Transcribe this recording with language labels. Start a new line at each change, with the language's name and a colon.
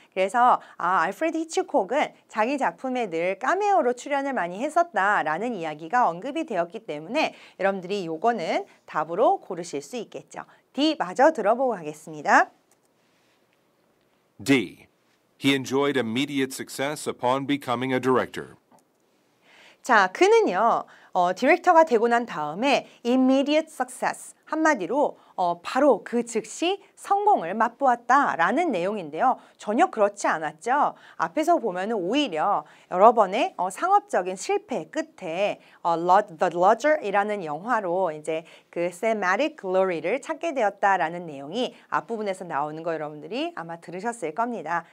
Korean: 그래서 알프레드 히치콕은 자기 작품에 늘 카메오로 출연을 많이 했었다라는 이야기가 언급이 되었기 때문에 여러분들이 요거는 답으로 고르실 수 있겠죠. D 마저 들어보고 가겠습니다. D.
English: He enjoyed immediate success upon becoming a director.
Korean: 자, 그는요, 디렉터가 되고 난 다음에
English: immediate success,
Korean: 한마디로 바로 그 즉시 성공을 맛보았다라는 내용인데요. 전혀 그렇지 않았죠. 앞에서 보면은 오히려 여러 번의 상업적인 실패 끝에 The Lodger이라는 영화로 이제 그
English: thematic glory
Korean: 를 찾게 되었다라는 내용이 앞부분에서 나오는 거 여러분들이 아마 들으셨을 겁니다.